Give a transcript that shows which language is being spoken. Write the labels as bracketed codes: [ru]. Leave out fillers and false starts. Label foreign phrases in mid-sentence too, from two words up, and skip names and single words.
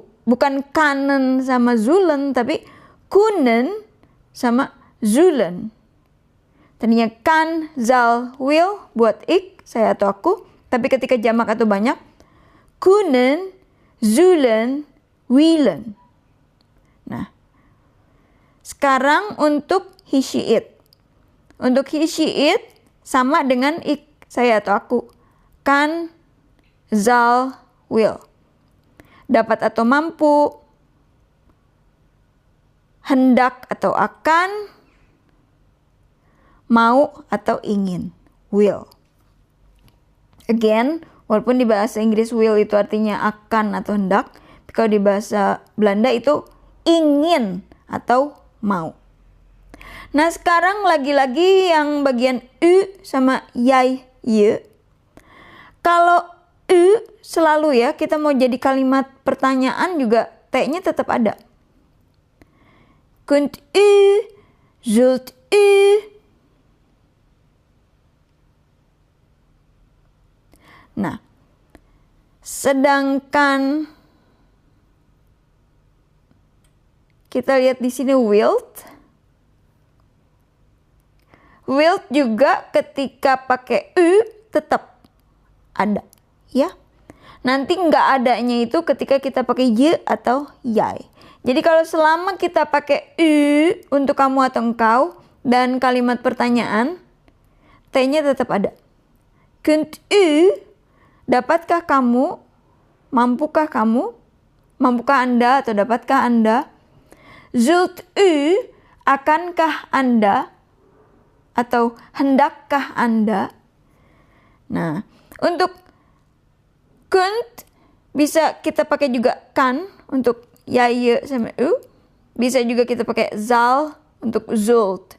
[id] Bukan kanen sama zulen, tapi kunen sama zulen. Tadinya kan, [nl] zal, will [id] buat ik, saya atau aku. Tapi ketika jamak atau banyak, [nl] kunen, zulen, willen. [id] Nah, sekarang untuk [en] he, she, it. [id] Untuk [en] he, she, it [id] sama dengan ik, saya atau aku. [nl] Kan, zal, will. [id] Dapat atau mampu, hendak atau akan, mau atau ingin, will. Again, walaupun di bahasa Inggris will itu artinya akan atau hendak, tapi kalau di bahasa Belanda itu ingin atau mau. Nah, sekarang lagi-lagi yang bagian u sama [nl] jij, je. [id] Kalau u selalu ya, kita mau jadi kalimat pertanyaan juga T-nya tetap ada. [nl] Kunt u, zult u. [id] Nah, sedangkan kita lihat di sini wilt. Wilt juga ketika pakai u tetap ada, ya. Nanti nggak adanya itu ketika kita pakai je atau jij. Jadi kalau selama kita pakai u untuk kamu atau engkau dan kalimat pertanyaan, T-nya tetap ada. [nl] Kunt u, [id] dapatkah kamu, mampukah kamu, mampukah Anda atau dapatkah Anda. [nl] Zult u, [id] akankah Anda atau hendakkah Anda. Nah, untuk kunt bisa kita pakai juga kan untuk jij sama u. Bisa juga kita pakai zal untuk zult.